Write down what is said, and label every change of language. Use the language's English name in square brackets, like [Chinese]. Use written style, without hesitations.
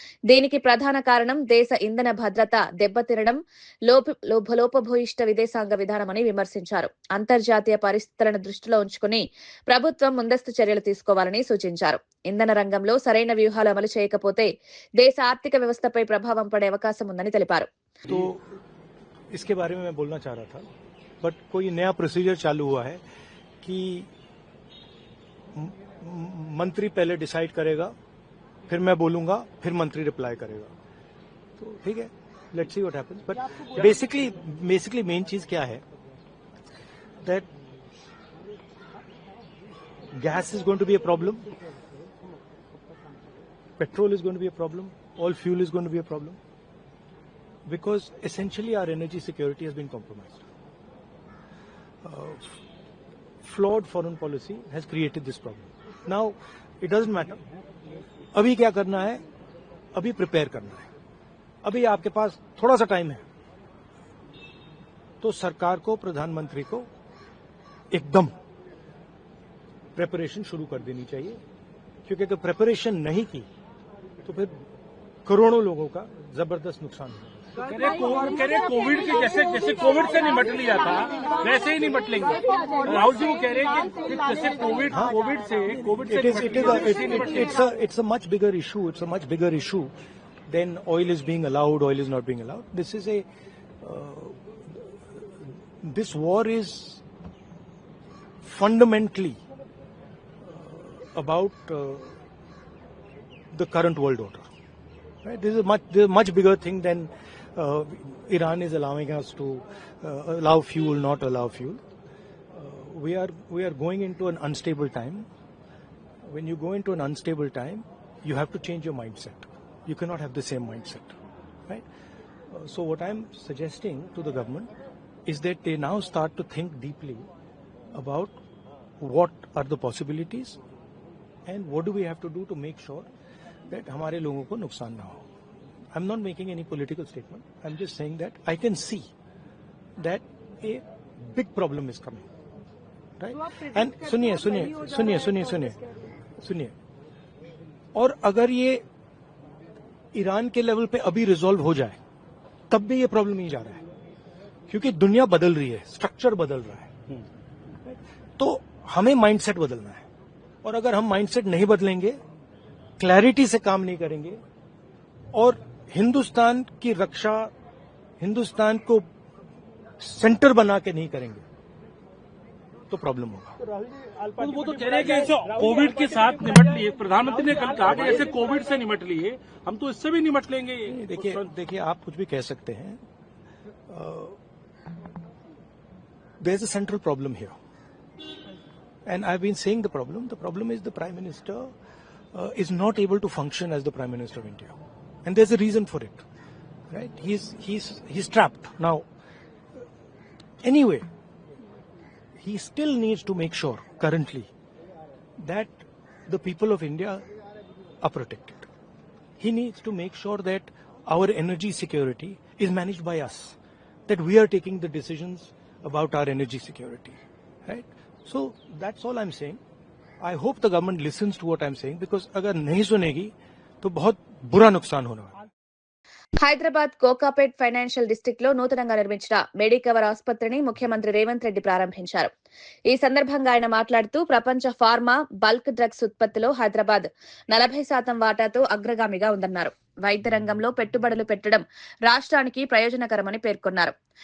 [Telugu] దీనికి ప్రధాన కారణం దేశ ఇంధన భద్రత దెబ్బతినడం, లోపభూయిష్ట విదేశాంగ విధానమని విమర్శించారు. అంతర్జాతీయ పరిస్థితులను దృష్టిలో ఉంచుకుని ప్రభుత్వం ముందస్తు చర్యలు తీసుకోవాలని సూచించారు. ఇంధన రంగంలో సరైన వ్యూహాలు అమలు చేయకపోతే దేశ ఆర్థిక వ్యవస్థపై ప్రభావం పడే అవకాశం ఉందని తెలిపారు. [Hindi] इसके बारे में मैं बोलना चाह रहा था, बट कोई नया प्रोसीजर चालू हुआ है कि मंत्री पहले डिसाइड करेगा, फिर मैं बोलूंगा, फिर मंत्री रिप्लाई करेगा. तो ठीक है, [English] Let's see what happens. But basically main [Hindi] चीज क्या है, [English] That gas is going to be a problem, petrol is going to be a problem, all fuel is going to be a problem. Because essentially our energy security has been compromised. Flawed foreign policy has created this problem. Now, it doesn't matter. [Hindi] अभी क्या करना है? अभी prepare करना है. अभी आपके पास थोड़ा सा टाइम है, तो सरकार को, प्रधानमंत्री को एकदम प्रिपरेशन शुरू कर देनी चाहिए. क्योंकि अगर प्रिपरेशन नहीं की तो फिर करोड़ों लोगों का जबरदस्त नुकसान होगा. कोविड के जैसे कोविड से निपट लिया था वैसे ही निपट लेंगे. राहुल जी वो कह रहे हैं कि जैसे कोविड से [English] it's a much bigger issue. It's a much bigger issue than oil is being allowed, oil is not being allowed. This war is fundamentally about the current world order. Right? This is a much bigger thing than Iran is allowing us to allow fuel, not allow fuel. We are going into an unstable time. When you go into an unstable time, you have to change your mindset. You cannot have the same mindset, right? So what I'm suggesting to the government is that they now start to think deeply about what are the possibilities and what do we have to do to make sure that [Hindi] हमारे लोगों को नुकसान ना हो. [English] I'm not making any political statement. I'm just saying that I can see that a big problem is coming, right? [Hindi] And सुनिए, और अगर ये ईरान के लेवल पे अभी रिजॉल्व हो जाए तब भी ये प्रॉब्लम नहीं जा रहा है, क्योंकि दुनिया बदल रही है, स्ट्रक्चर बदल रहा है। तो हमें माइंडसेट बदलना है, और अगर हम माइंडसेट नहीं बदलेंगे, क्लैरिटी से काम नहीं करेंगे और हिंदुस्तान की रक्षा, हिंदुस्तान को सेंटर बना के नहीं करेंगे तो प्रॉब्लम होगा। तो वो तो कह रहे हैं कि कोविड के साथ निपट लिए, प्रधानमंत्री ने कल कहा कि जैसे कोविड से निपट लिए हम तो इससे भी निपट लेंगे। देखिए आप कुछ भी कह सकते हैं, [English] There is a central problem here and I've been saying the problem is the Prime Minister is not able to function as the Prime Minister of India, and there's a reason for it, right? He's trapped now. Anyway, he still needs to make sure currently that the people of India are protected. He needs to make sure that our energy security is managed by us, that we are taking the decisions about our energy security, right? So that's all I'm saying. I hope the government listens to what I'm saying, because [Hindi] अगर नहीं सुनेगी तो बहुत बुरा नुकसान होने वाला है। [Telugu] Hyderabad Kokapet financial district లో నూతనంగా నిర్మించిన మెడికవర్ ఆసుపత్రిని ముఖ్యమంత్రి రేవంత్ రెడ్డి ప్రారంభించారు. ఈ సందర్భంగా ఆయన మాట్లాడుతూ ప్రపంచ ఫార్మా బల్క్ డ్రగ్స్ ఉత్పత్తిలో హైదరాబాద్ 40% వాటాతో అగ్రగామిగా ఉందన్నారు. వైద్య రంగంలో పెట్టుబడులు పెట్టడం రాష్ట్రానికి ప్రయోజనకరమని పేర్కొన్నారు.